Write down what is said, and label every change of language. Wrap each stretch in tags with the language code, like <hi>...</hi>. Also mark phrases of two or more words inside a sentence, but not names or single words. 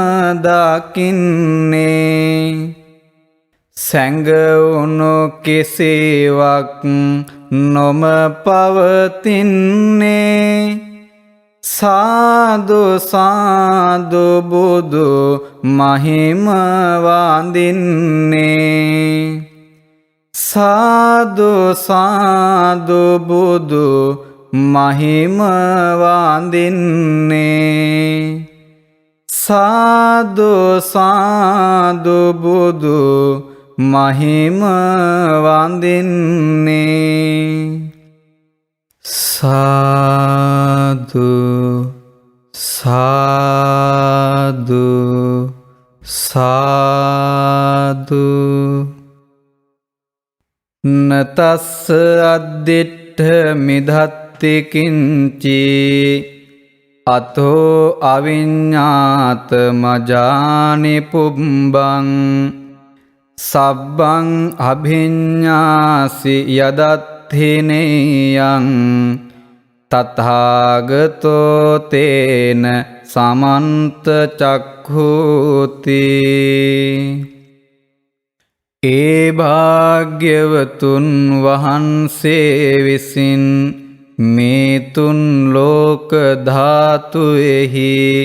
<si>දකින්නේ සැඟවුණු කිසිවක් නොම පවතින්නේ සාදු සාදු බුදු මහිම වඳින්නේ සාදු සාදු බුදු මහිම වඳින්නේ සාදු සාදු බුදු මහිම වඳින්නේ සාදු සාදු සාදු</si> <pi>නතස්ස අද්දිට්ඨ මිදත්ති කිංචි අතෝ අවිඤ්ඤාත මජානි පුබ්බං සබ්බං අභිඤ්ඤාසි යදත්ථිනේයං තථාගතෝ තේන සමන්ත චක්ඛූති</pi> <si>ඒ භාග්‍යවතුන් වහන්සේ විසින් මේ තුන් ලෝක ධාතුෙහි</si>